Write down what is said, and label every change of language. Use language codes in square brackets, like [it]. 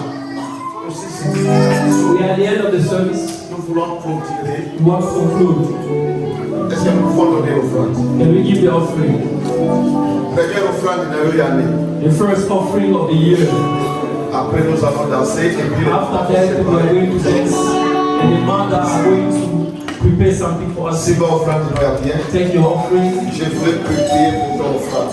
[en] We are at the end of the service. [fr] Nous voulons continuer. [en] We want to conclude. [fr] Est-ce que nous pouvons donner offrande? [en] Can we give the offering? [fr] Première offrande de l'année. [en] The first offering of the year. [fr] Après, nous allons danser et puis [en] After that, we are going to dance, and the mother are going to prepare something for us. [fr] si votre offrande nous va bien, [en] Take your offering. [fr] je voulais prier pour ton offrande.